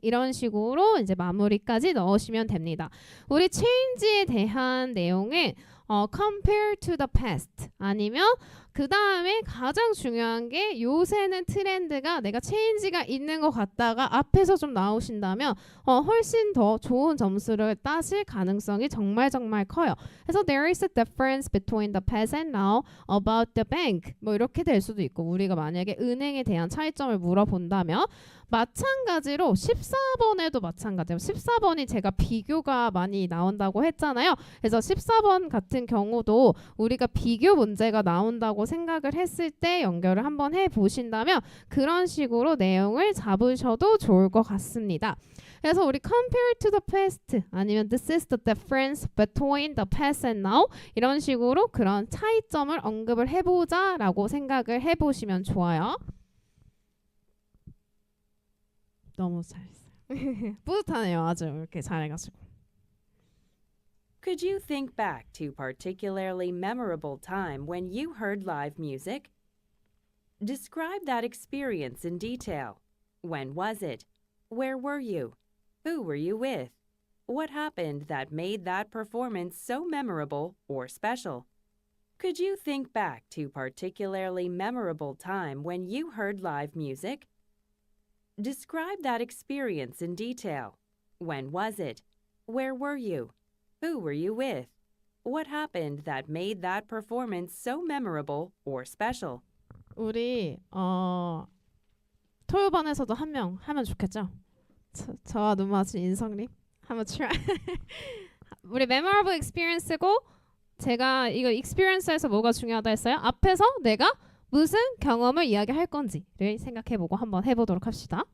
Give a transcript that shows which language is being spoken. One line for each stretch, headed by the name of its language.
Korean: 이런 식으로 이제 마무리까지 넣으시면 됩니다. 우리 change에 대한 내용은
English: compare to the past
Korean: 아니면 그 다음에 가장 중요한 게 요새는 트렌드가 내가 체인지가 있는 것 같다가 앞에서 좀 나오신다면 훨씬 더 좋은 점수를 따실 가능성이 정말 커요. 그래서
English: there is a difference between the past and now about the bank.
Korean: 뭐 이렇게 될 수도 있고 우리가 만약에 은행에 대한 차이점을 물어본다면 마찬가지로 14번에도 마찬가지예요. 14번이 제가 비교가 많이 나온다고 했잖아요. 그래서 14번 같은 경우도 우리가 비교 문제가 나온다고 생각을 했을 때 연결을 한번 해보신다면 그런 식으로 내용을 잡으셔도 좋을 것 같습니다. 그래서 우리
English: compare to the past
Korean: 아니면
English: this is the difference between the past and now
Korean: 이런 식으로 그런 차이점을 언급을 해보자 라고 생각을 해보시면 좋아요. 너무 잘했어요. 뿌듯하네요. 아주 이렇게 잘해가지고.
English: Could you think back to particularly memorable time when you heard live music? Describe that experience in detail. When was it? Where were you? Who were you with? What happened that made that performance so memorable or special? Could you think back to particularly memorable time when you heard live music? Describe that experience in detail. When was it? Where were you? Who were you with? What happened that made that performance so memorable or special?
Korean: 우리 토요반에서도 한 명 하면 좋겠죠? 저와 눈 맞춘 인성님 한번 try. 우리
English: memorable experience
Korean: 고 제가 이거 experience에서 뭐가 중요하다 했어요? 앞에서 내가 무슨 경험을 이야기할 건지를 생각해보고 한번 해보도록 합시다.